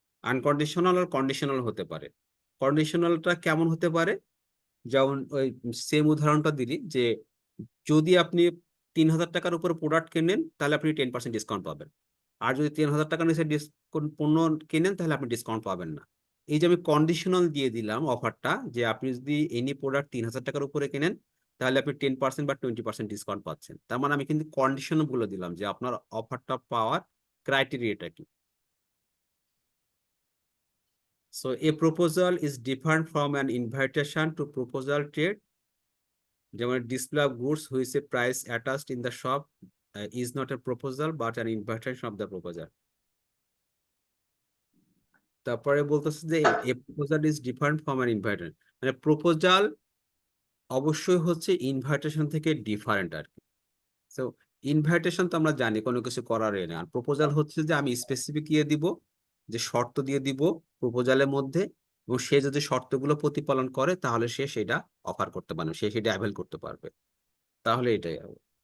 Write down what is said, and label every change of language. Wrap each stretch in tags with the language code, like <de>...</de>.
<bn>Unconditional আর conditional হতে পারে। কন্ডিশনালটা কেমন হতে পারে, যেমন ওই সেম উদাহরণটা দিলি, যে যদি আপনি 3,000 টাকার উপর প্রোডাক্ট কেনেন তাহলে আপনি 10% ডিসকাউন্ট পাবেন, আর যদি 3,000 টাকার নিচে পণ্য কেনেন তাহলে আপনি ডিসকাউন্ট পাবেন না। এই যে আমি কন্ডিশনাল দিয়ে দিলাম অফারটা, যে আপনি যদি এনি প্রোডাক্ট 3,000 টাকার উপরে কেনেন তাহলে আপনি 10% বা 20% ডিসকাউন্ট পাচ্ছেন। তার মানে আমি কিন্তু কন্ডিশন বলে দিলাম যে আপনার অফারটা পাওয়ার ক্রাইটেরিয়াটা কি।</bn> <en>So a proposal is different from an invitation to proposal trade. যেমন display of goods which a price attached in the shop is not a proposal but an invitation of the proposal.</en> <bn>তারপরে বলতেছে যে a proposal is different from an invitation, মানে proposal অবশ্যই হচ্ছে invitation থেকে different আর কি। So invitation তো আমরা জানি কোনো কিছু করার না, আর প্রপোজাল হচ্ছে যে আমি স্পেসিফিক ইয়ে দিব, যে শর্ত দিয়ে দিব প্রপোজালের মধ্যে, এবং সে যদি শর্তগুলো প্রতিপালন করে তাহলে সে সেটা অফার করতে পারবে, সে সেটা অ্যাভেল করতে পারবে, তাহলে এটাই হবে।</bn>